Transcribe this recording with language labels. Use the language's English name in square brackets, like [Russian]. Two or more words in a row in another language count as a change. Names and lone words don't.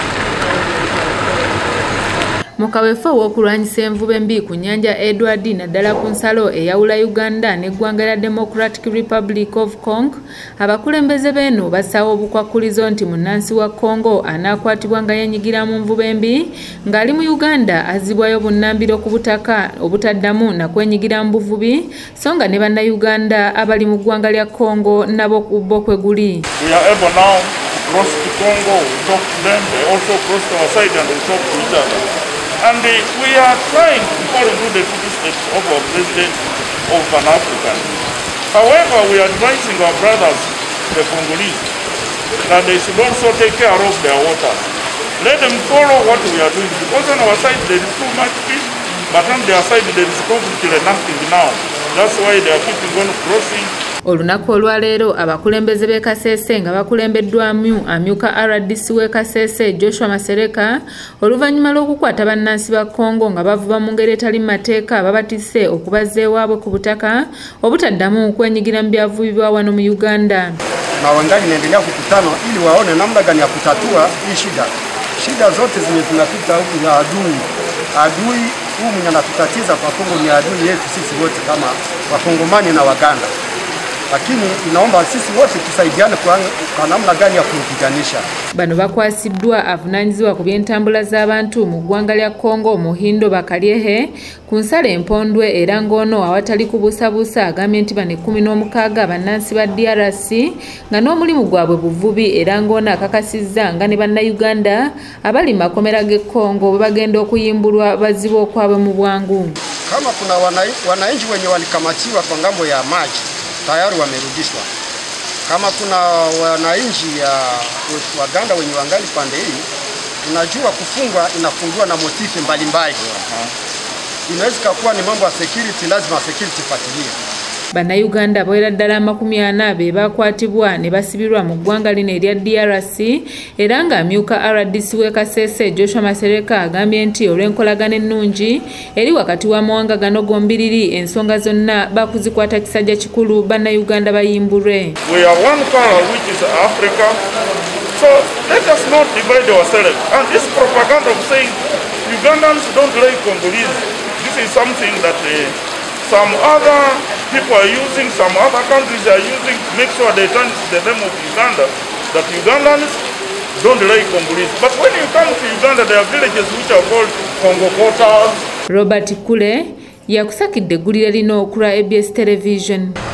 [Ganda] Mukaweefo w'okulwanyisa envuba embi ku nnyanja Edward naddala ku nsalo eyawula Uganda n'eggwanga lya Democratic Republic of Congo, abakulembeze b'eno bassawo obukwakkulizo nti munnansi wa Congo anaakwatibwa nga yeenyigira mu nvuba embi ng'ali mu Uganda azzibwayo bunnambiro ku butaka obutaddamu na kwenyigira mu buvubi, so nga ne bannayuganda abali mu ggwanga lya Congo nabo bo kwe guli. [English] We are able now to cross to Congo, we talk to them, they also cross to our side and we talk to each other. And we are trying to follow the footsteps of our president of Pan-African. However, we are advising our brothers, the Congolese, that they should also take care of their waters. Let them follow what we are doing, because on our side there is too much fish, but on their side there is completely nothing now. That's why they are keeping on crossing. [Ganda] Olunaku olwaleero abakulembeze b'e Kasese nga bakulembeddwamu amyuka RDC w'e Kasese Joshua Masereka oluvannyuma lw'okukwata bannansi ba Congo nga bavuba mu ngeri etali mu mateeka babatisse okubazza ewaabwe ku butaka obutaddamu kwenyigira mu byavubibwa wano mu Uganda. [Swahili] Na wangali inaendelea kukutana ili waone namna gani ya kutatua hii shida. Shida zote zenye zinapita huku ya adui huu mwenye anatutatiza kwa Kongo ni adui yetu sisi wote kama Wakongomani na Waganda. Lakini inaomba sisi wote tusaidiane kwa namna gani ya kupiganisha. [Ganda] Bano bakwasiddwa avunaanyizibwa ku by'entambula z'abantu mu ggwanga lya Congo Muhindo Bakalyehe ku nsalo empondwe era ng'ono awatali kubuusabuusa agambye nti bano 16 bannansi ba DRC nga n'omulimu gwabwe buvubi era ng'ono akakasizza nga ne bannayuganda abali makomera g'e Congo bagenda okuyimbulwa bazibu okwabwe mu bwangu. [Swahili] Kama kuna wananchi wenye walikamatiwa kwa ngambo ya maji tayari wamerudishwa. Kama kuna wananchi ya Waganda wenye wangali pande hii, tunajua kufungwa inafungiwa na motifi mbalimbali. Inaweza kuwa ni mambo ya security, lazima security ifuatilie. [Ganda] Bannayuganda bawera ddala 40 be bakwatibwa ne basibirwa mu ggwanga lino erya DRC era nga amyuka RDC w'e Kasese Joshua Masereka agambye nti olw'enkolagana ennungi eri wakati w'amawanga gano gombiriri ensonga zonna bakuzikwata kisajja kikulu bannayuganda bayimbulwe. [English] We are one color which is Africa, so let us not divide ourselves. And this propaganda of saying Ugandans don't like Congolese, this is something that some other people are using, some other countries are using to make sure they turn the name of Uganda, that Ugandans don't like Congolese. But when you come to Uganda, there are villages which are called Congo quarters. [Ganda] Robert Kule yakusakidde eggulire lino ku lwa ABS Television.